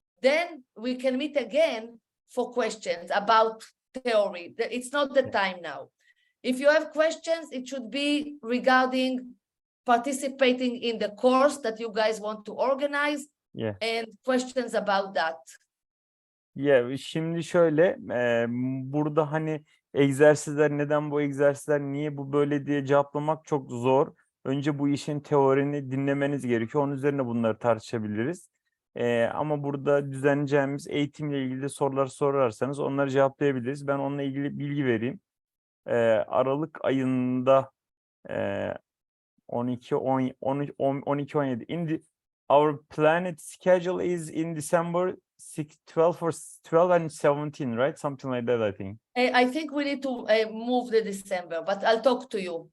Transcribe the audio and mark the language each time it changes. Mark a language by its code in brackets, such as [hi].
[en] Then we can meet again for questions about theory. It's not the time now. If you have questions, it should be regarding participating in the course that you guys want to organize, and questions about that. [tr] Yeah, şimdi şöyle, burada hani egzersizler, neden bu egzersizler, niye bu böyle diye cevaplamak çok zor. Önce bu işin teorini dinlemeniz gerekiyor. Onun üzerine bunları tartışabiliriz. Ama burada düzenleyeceğimiz eğitimle ilgili sorular sorarsanız onları cevaplayabiliriz. Ben onunla ilgili bilgi vereyim. Aralık ayında [en] 12-17 our planned schedule is in December 12 and 17, right? Something like that, I think. I think we need to move the December, but I'll talk to you.